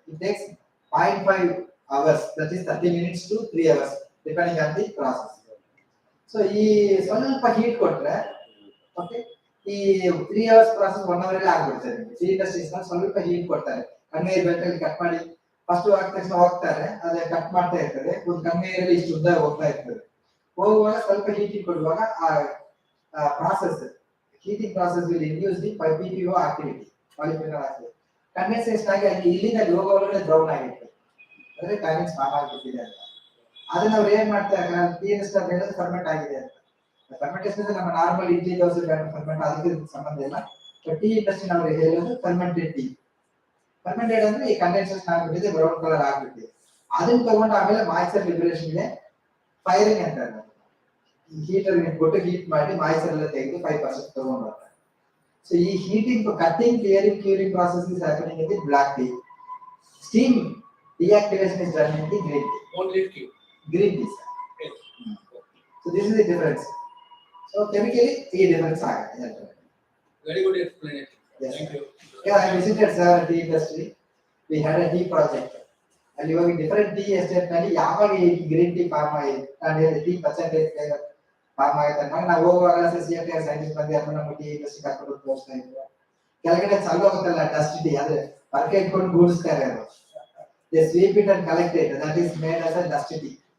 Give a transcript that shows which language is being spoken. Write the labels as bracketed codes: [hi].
[en] It takes 0.5 hours, that is 30 minutes to 3 hours depending on the process. [kn] So ಈ ಸ್ವಲ್ಪ heat ಕೊಟ್ರೆ okay, ಈ 3 hours process 1 hour ಅಲ್ಲಿ ಆಗ್ಬಿಡ್ತದೆ. ಟೀ ಇಂಡಸ್ಟ್ರೀಸ್ ನಲ್ಲಿ ಸ್ವಲ್ಪ ಹೀಟ್ ಕೊಡ್ತಾರೆ, ಕನ್ವೇಯರ್ ಬೆಲ್ಟ್ ಅಲ್ಲಿ ಕಟ್ ಮಾಡಿ ಫಸ್ಟ್ ಆಗಿದ ತಕ್ಷಣ ಹೋಗ್ತಾರೆ, ಅದೇ ಕಟ್ ಮಾಡ್ತಾ ಇರ್ತದೆ. ಒಂದು ಕನ್ವೇಯರ್ ಅಲ್ಲಿ ಇಷ್ಟು ಉದ್ದ ಹೋಗ್ತಾ ಇರ್ತದೆ. ಹೋಗುವಾಗ ಸ್ವಲ್ಪ ಹೀಟಿಂಗ್ ಕೊಡುವಾಗ ಆ process [en] heating process will induce the PPO activity, polyphenol activity. [kn] Condensation ಆಗಿ ಅಲ್ಲಿ ಇಲ್ಲಿಂದ ಹೋಗೋವರೆಗೆ ಬ್ರೌನ್ ಆಗಿರ್ತದೆ, ಅಂದ್ರೆ ಕಂಡೆನ್ಸ್ ಫಾರ್ಮ್ ಆಗಿಬಿಟ್ಟಿದೆ ಅಂತ. ಅದನ್ನ ಅವ್ರು ಏನ್ ಮಾಡ್ತಾರೆ, ಟೀ ಇಂಡಸ್ಟ್ರಿ ಅಂತ ಹೇಳಿದ್ರೆ ಫರ್ಮೆಂಟ್ ಆಗಿದೆ ಅಂತ. ಫರ್ಮೆಂಟೇಷನ್ ನಮ್ಮ ನಾರ್ಮಲ್ ಇಡ್ಲಿ ದೋಸೆ ಫರ್ಮೆಂಟ್ ಅದಕ್ಕೆ ಸಂಬಂಧ ಇಲ್ಲ. ಟೀ ಇಂಡಸ್ಟ್ರಿ ನಾವು ಹೇಳೋದು ಫರ್ಮೆಂಟೆಡ್ ಟೀ. ಫರ್ಮೆಂಟೆಡ್ ಅಂದ್ರೆ ಈ ಕಂಡೆನ್ಸೇಷನ್ ಆಗ್ಬಿಟ್ಟಿದೆ, ಬ್ರೌನ್ ಕಲರ್ ಆಗ್ಬಿಟ್ಟಿದೆ. ಅದನ್ನ ತಗೊಂಡು ಆಮೇಲೆ ಮಾಯಿಶ್ಚರ್ ಲಿಬರೇಷನ್ಗೆ ಫೈರಿಂಗ್ ಅಂತಾರೆ. ಹೀಟರ್ ಇಟ್ಬಿಟ್ಟು ಹೀಟ್ ಮಾಡಿ ಮಾಯಿಶ್ಚರ್ ಎಲ್ಲ ತೆಗೆದು 5% ತಗೊಂಡು ಬರ್ತಾರೆ. [en] So ಈ heating, cutting, clearing, curing process is happening in the black tea. Steam deactivation is done in the green tea. Only tea. Green tea. Yes. So this is the difference. So chemically, the difference ಆಗುತ್ತೆ. Very good explanation. Yes. Thank you. Yeah, I visited sir tea industry. We had a tea project. [kn] ಅಲ್ಲಿ ಇವಾಗ different tea estate ನಲ್ಲಿ ಯಾವಾಗ ಈ green tea form ಆಗಿದೆ, ನಾನು ಹೇಳಿದ tea percentage form ಆಗಿದೆ ಅಂತ ನಾವು ಹೋಗುವಾಗ CFTRI ಸೈನ್ಸ್ ಬಂದು ಅದನ್ನ ನಮ್ಮ ಟೀ ಇಂಡಸ್ಟ್ರಿ ಕರ್ಕೊಂಡು ತೋರಿಸ್ತಾ ಇದ್ರು. ಕೆಳಗಡೆ ಚಲೋ ಹೋಗುತ್ತಲ್ಲ ಡಸ್ಟ್ ಟೀ, ಅದೇ ಪರ್ಕೆ ಇಟ್ಕೊಂಡು ಗೂಡಿಸ್ತಾರೆ ಅವರು. [en] They sweep it and collect it. That is made as a dust tea.